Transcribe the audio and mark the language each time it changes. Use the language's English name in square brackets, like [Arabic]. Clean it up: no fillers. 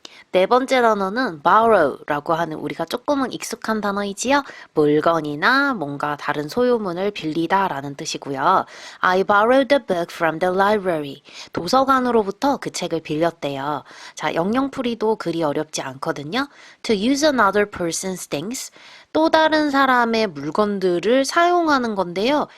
[Korean] 네 번째 단어는 borrow라고 하는 우리가 조금은 익숙한 단어이지요. 물건이나 뭔가 다른 소유물을 빌리다 라는 뜻이고요. [English] I borrowed the book from the library. [Korean] 도서관으로부터 그 책을 빌렸대요. 자, 영영풀이도 그리 어렵지 않거든요. [English] To use another person's things. [Korean] 또 다른 사람의 물건들을 사용하는 건데요.